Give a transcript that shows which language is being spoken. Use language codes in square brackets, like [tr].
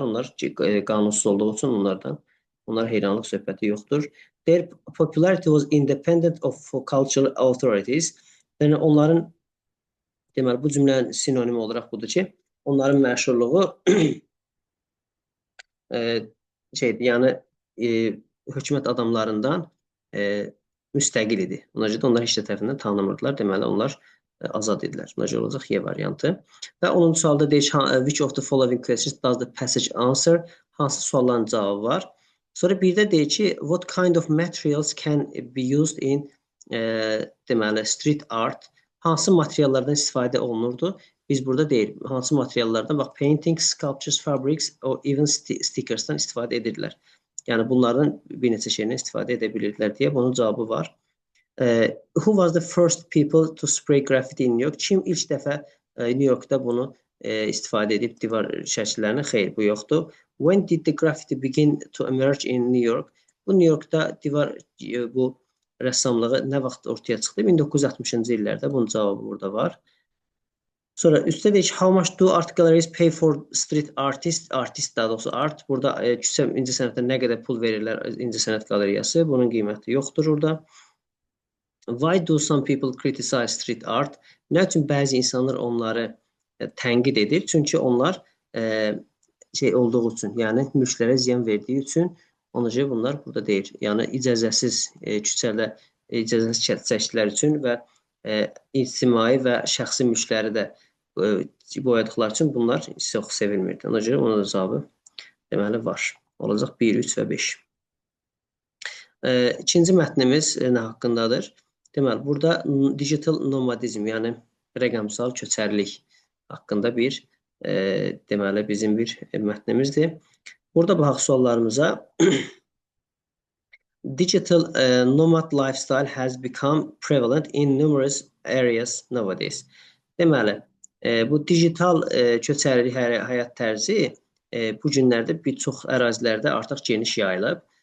[az] Onlar qanunsuz olduğu üçün onlar heyranlıq söhbəti yoxdur. [en] Their popularity was independent of cultural authorities. [az] Yəni onların deməli bu cümlənin sinonimi olaraq budur ki, onların məşhurluğu yəni hökumət adamlarından müstəqil idi. Ona görə də onlar heç tərəfindən tanımırdılar. Deməli onlar azad edilər. Buna görə olacaq Y variantı. Və 10-cu sualda deyir ki, [en] which of the following questions does the passage answer? [az] Hansı sualların cavabı var? Sonra bir də deyir ki, [en] what kind of materials can be used in [az] deməli [en] street art? [az] Hansı materiallardan istifadə olunurdu? Biz burada deyir, hansı materiallardan? Bax, [en] painting, sculptures, fabrics, or even stickersdan [az] istifadə edirlər. Yəni bunlardan bir neçə şeydən istifadə edə bilirdilər deyə bunun cavabı var. [en] Who was the first people to spray graffiti in New York? [az] Kim ilk dəfə New Yorkda bunu istifadə edib divar şəkillərini? Xeyr, bu yoxdur. [en] When did the graffiti begin to emerge in New York? [az] Bu New Yorkda divar bu rəssamlığı nə vaxt ortaya çıxdı? 1960-cı illərdə. Bunun cavabı burada var. Sonra üstə deyir ki, [en] how much do art galleries pay for street artists? [az] Artist daha doğrusu art. Burada küçə incəsənətdə nə qədər pul verirlər incəsənət qalereyası? Bunun qiyməti yoxdur orada. [en] Why do some people criticize street art? [az] Nə üçün bəzi insanlar onları tənqid edir? Çünki onlar olduğu üçün, yəni mülklərə ziyan verdiyi üçün, ona görə bunlar burada deyir. Yəni icazəsiz küçədə icazəsiz çəkilər üçün və ictimai və şəxsi mülkləri də boyadıqları üçün bunlar çox sevilmirdi. Ona görə onun da cavabı deməli var. Olacaq 1, 3 və 5. İkinci mətnimiz nə haqqındadır? Deməli, burada digital nomadizm, yəni rəqəmsal köçərlik haqqında bir deməli bizim bir mətnimizdir. Burada baxaq suallarımıza. [en] Digital nomad lifestyle has become prevalent in numerous areas nowadays. [az] Deməli, bu digital köçərlik həyat tərzi bu günlərdə bir çox ərazilərdə artıq geniş yayılıb.